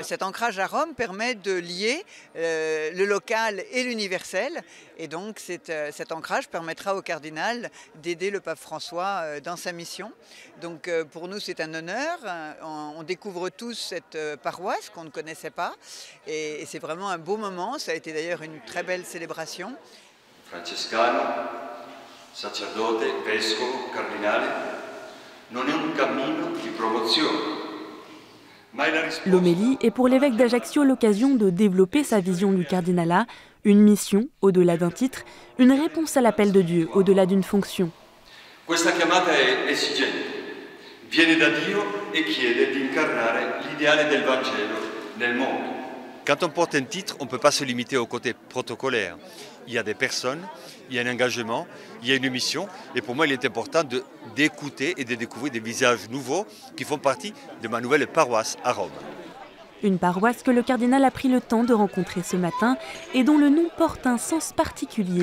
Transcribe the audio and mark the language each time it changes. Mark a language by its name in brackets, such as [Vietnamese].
[French] Cet ancrage à Rome permet de lier le local et l'universel et donc cet ancrage permettra au cardinal d'aider le pape François dans sa mission. Donc pour nous c'est un honneur, on découvre tous cette paroisse qu'on ne connaissait pas et c'est vraiment un beau moment, ça a été d'ailleurs une très belle célébration. [Italian] Francescano, sacerdote, vescovo, cardinale, non è un cammino di promozione. [French] L'homélie est pour l'évêque d'Ajaccio l'occasion de développer sa vision du cardinalat, une mission au-delà d'un titre, une réponse à l'appel de Dieu au-delà d'une fonction. [Italian] Questa chiamata è esigente, viene da Dio e chiede di incarnare l'ideale del Vangelo nel mondo. [French] Quand on porte un titre, on ne peut pas se limiter au côté protocolaire. Il y a des personnes, il y a un engagement, il y a une mission. Et pour moi, il est important d'écouter et de découvrir des visages nouveaux qui font partie de ma nouvelle paroisse à Rome. Une paroisse que le cardinal a pris le temps de rencontrer ce matin et dont le nom porte un sens particulier.